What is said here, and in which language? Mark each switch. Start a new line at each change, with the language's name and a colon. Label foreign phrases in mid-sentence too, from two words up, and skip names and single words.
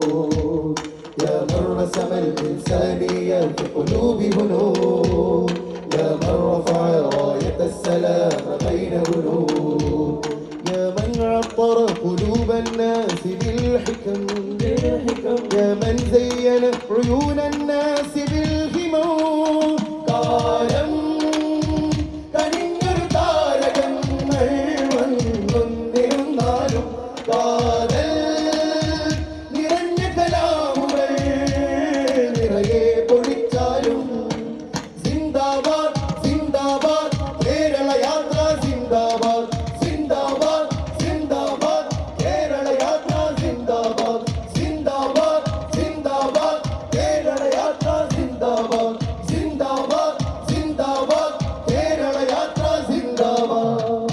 Arabic: يا من رسم الإنسانية في قلوب هنود يا من رفع راية السلام بين هنود يا من عطر قلوب الناس بالحكم يا من زين عيون الناس بالهموم കാലം
Malayalam: കനിഞ്ഞൊരു താരകങ്ങൾ വന്നൊന്നിരുന്നാലും കാതൽ നിറഞ്ഞ കലാമുകൾ നിറയെ പൊഴിച്ചാലും സിന്ദാബാദ് സിന്ദാബാദ് കേരള യാത്ര സിന്ദാബാദ് സിന്ദാബാദ് സിന്ദാബാദ് കേരള യാത്ര സിന്ദാബാദ് സിന്ദാബാദ് സിന്ദാബാദ് കേരള യാത്ര സിന്ദാബാദ് സിന്ദാബാദ് സിന്ദാബാദ് കേരള യാത്ര സിന്ദാബാദ്